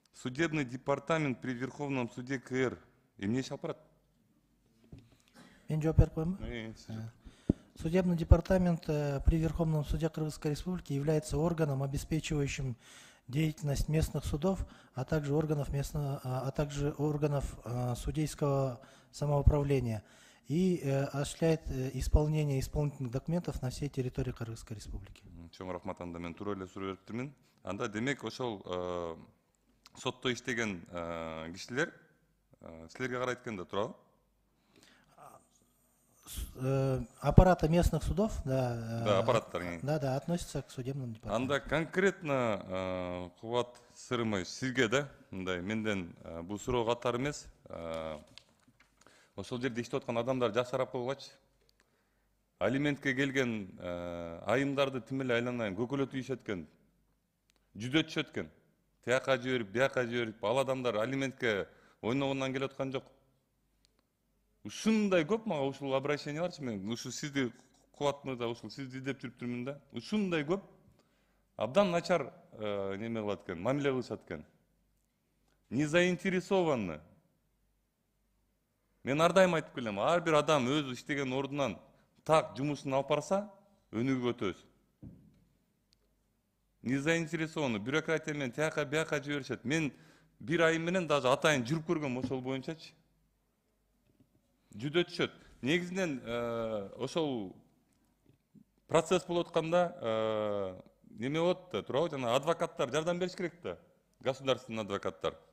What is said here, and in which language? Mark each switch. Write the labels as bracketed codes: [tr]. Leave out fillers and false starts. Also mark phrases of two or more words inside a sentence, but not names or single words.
[ru] судебный департамент при Верховном суде КР [ky] эмне иш алып барат? Мен жооп берип коеюнбу? [ru] Судебный департамент при Верховном суде Кыргызской Республики является органом, обеспечивающим деятельность местных судов, а также органов судейского самоуправления и осуществляет исполнение исполнительных документов на всей территории Кыргызской Республики. [ky] Чоң рахмат, анда мен туура эле суроо бериптирмин. Анда демек ошол сотто иштеген кишилер силерге карайт экен да, туурабы? [ru] Аппараты местных судов, [ky] да, аппараттар, [ru] да, относятся к судебному департаменту. [ky] Анда конкретно Кубат Сырымович, сизге да, мындай менден бул суроо катар эмес, ошол жерде иштеп аткан адамдар жакшыраак койгучу. Алиментке келген айымдарды тим эле айланайын көкөлөтүп ийишет экен, жүдөтүшөт экен. Тияка жиберип, бияка жиберип, ал адамдар алиментке ойногондон келип аткан жок. Ушундай көп мага ушул обращенияларчы, мен ушу сизди Кубат мырза, ушул сизди издеп жүрүптүрмүн да. Ушундай көп абдан начар неме кылат экен, мамиле кылышат экен. [ru] Не заинтересованы. [ky] Мен ар дайым айтып келем, ар бир адам өзү иштеген ордунан так жумушун алып барса, өнүгүп өтөбүз. [ru] Не заинтересованы, [ky] бюрократия менен тияка бияка жиберишет. Мен бир айым менен даже атайын жүрүп көргөм ошол боюнчачы. Жүдөтүшөт. Негизинен ошол процесс болуп атканда неме болот да, туурабы? Жана адвокаттар жардам бериш керек да. Государственный адвокаттар.